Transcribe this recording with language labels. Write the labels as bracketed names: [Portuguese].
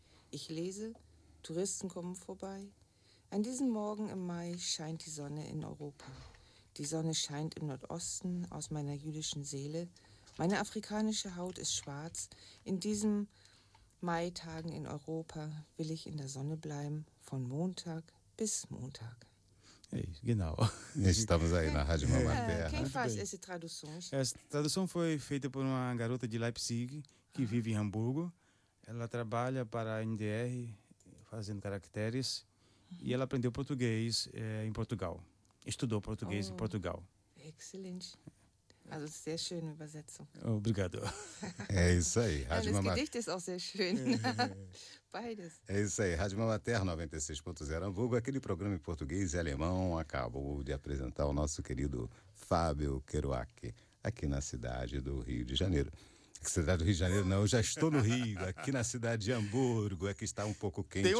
[German] Ich lese, Touristen kommen vorbei. An diesem Morgen im Mai scheint die Sonne in Europa. Die Sonne scheint im Nordosten aus meiner jüdischen Seele. Meine afrikanische Haut ist schwarz. In diesem Mai-Tagen in Europa will ich in der Sonne bleiben, von Montag bis Montag. Hey, genau. [Portuguese] Estamos aí na Rádio Mama Terra. Quem faz essa tradução? Essa tradução foi feita por uma garota de Leipzig, que vive em Hamburgo. Ela trabalha para a NDR, fazendo caracteres, e ela aprendeu português em Portugal. Estudou português em Portugal. Excelente. [German] Also sehr schöne Übersetzung. [Portuguese] Obrigado. É isso aí. Rádio Mama... [German] Gedicht ist auch sehr schön. Beides. [Portuguese] É isso aí. Rádio Mama Terra 96.0 Hamburgo, aquele programa em português e alemão, acabou de apresentar o nosso querido Fábio Kerouac, aqui na cidade do Rio de Janeiro. Cidade do Rio de Janeiro, não, eu já estou no Rio, aqui na cidade de Hamburgo, é que está um pouco quente